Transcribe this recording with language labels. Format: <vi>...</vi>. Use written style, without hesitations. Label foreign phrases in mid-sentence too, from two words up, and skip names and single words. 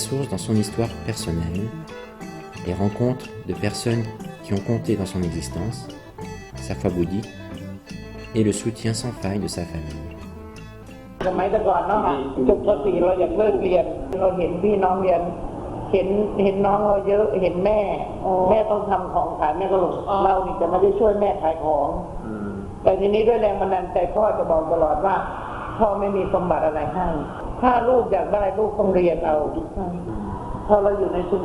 <fr>source dans son histoire personnelle, les rencontres de personnes qui ont compté dans son existence, sa foi bouddhique et le soutien sans faille de sa famille.</fr> <th>สมัยแต่ก่อนเนาะจบป .4 เราอยากเลิกเรียนเราเห็นพี่น้องเรียนเห็นน้องเราเยอะเห็นแม่ต้องทำของขายแม่ก็หลงเรานี่จะไม่ได้ช่วยแม่ขายของแต่ทีนี้ด้วยแรง บันดาลใจพ่อจะบอกตลอดว่าพ่อไม่มีสมบัติอะไรให้ถ้าลูกอยากได้ลูกต้องเรียนเอาพอเราอยู่ในชุมช</th>